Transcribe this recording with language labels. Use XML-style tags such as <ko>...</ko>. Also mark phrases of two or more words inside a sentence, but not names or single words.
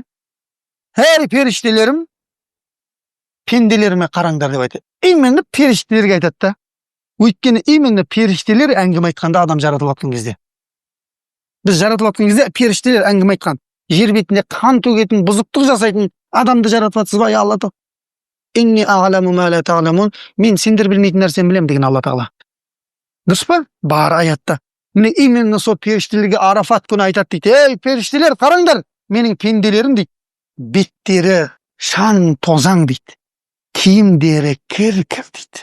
<kk>Әр періштелерім пенделеріме қараңдар деп айтады. Именно періштелерге айтады да. Өйткені именно періштелер әңгіме айтқанда адам жаратылатын кезде. Біз жаратылатын кезде періштелер әңгіме айтқан. Жер бетінде қан төгетін, бұзықтық жасайтын адамды жаратыватсыз ба, Алла тағала?</kk> <ar>إني أعلم ما لا تعلمون.</ar> <kk>Мен сендер білмейтін нәрсені білемін деген Алла тағала. Дұрыс па? Бар аятта. Міне именно сол періштелерге Арафат күні айтады дейді. Ей, періштелер, қараңдар, менің пенделерім дейді. Беттері шаң тозаң дейді. Киімдері кір-кір дейді.</kk>